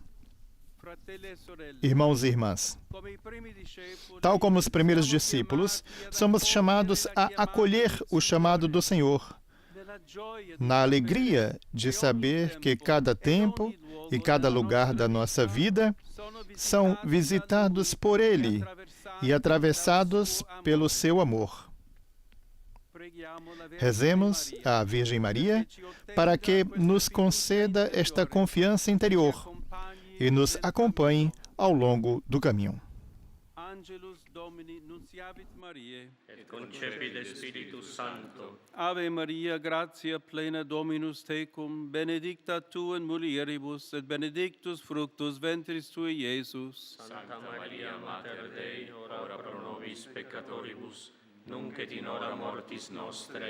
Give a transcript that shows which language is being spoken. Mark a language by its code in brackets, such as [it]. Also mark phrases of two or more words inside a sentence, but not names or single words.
[pt] Irmãos e irmãs, tal como os primeiros discípulos, somos chamados a acolher o chamado do Senhor, na alegria de saber que cada tempo e cada lugar da nossa vida são visitados por Ele e atravessados pelo seu amor. Rezemos à Virgem Maria para que nos conceda esta confiança interior e nos acompanhe ao longo do caminho. [la] Angelus Domini nunciavit Mariae, et concepit Spiritus Sancto. Ave Maria, gratia plena Dominus tecum, benedicta tu in mulieribus, et benedictus fructus ventris tui, Iesus. Santa Maria, Mater Dei, ora pro nobis peccatoribus, nunc et in hora mortis nostre.